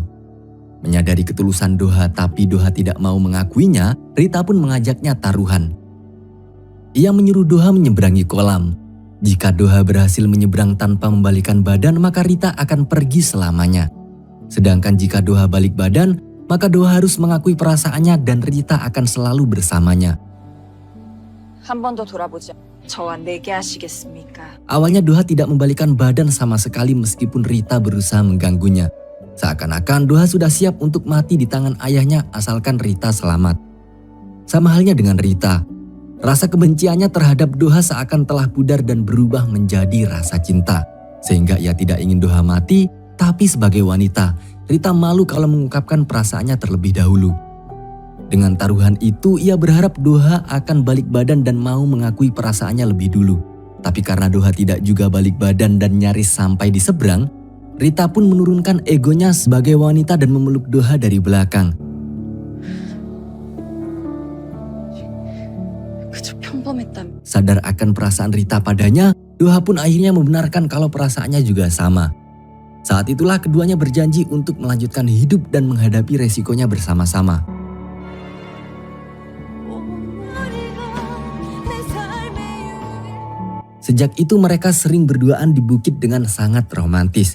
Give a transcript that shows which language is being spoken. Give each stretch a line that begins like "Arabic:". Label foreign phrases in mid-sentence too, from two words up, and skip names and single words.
Indonesian: Menyadari ketulusan Doha tapi Doha tidak mau mengakuinya, Rita pun mengajaknya taruhan. Ia menyuruh Doha menyeberangi kolam. Jika Doha berhasil menyeberang tanpa membalikan badan, maka Rita akan pergi selamanya. Sedangkan jika Doha balik badan, maka Doha harus mengakui perasaannya dan Rita akan selalu bersamanya.
Korean: 한 번 더 돌아보자. 저와 내게 하시겠습니까?
Indonesian: Awalnya Doha tidak membalikan badan sama sekali meskipun Rita berusaha mengganggunya. Seakan-akan Doha sudah siap untuk mati di tangan ayahnya asalkan Rita selamat. Sama halnya dengan Rita. Rasa kebenciannya terhadap Doha seakan telah pudar dan berubah menjadi rasa cinta. Sehingga ia tidak ingin Doha mati, tapi sebagai wanita, Rita malu kalau mengungkapkan perasaannya terlebih dahulu. Dengan taruhan itu, ia berharap Doha akan balik badan dan mau mengakui perasaannya lebih dulu. Tapi karena Doha tidak juga balik badan dan nyaris sampai di seberang, Rita pun menurunkan egonya sebagai wanita dan memeluk Doha dari belakang.
Korean: 그저 평범했다며.
Indonesian: Sadar akan perasaan Rita padanya, Doha pun akhirnya membenarkan kalau perasaannya juga sama. Saat itulah keduanya berjanji untuk melanjutkan hidup dan menghadapi resikonya bersama-sama. Sejak itu mereka sering berduaan di bukit dengan sangat romantis.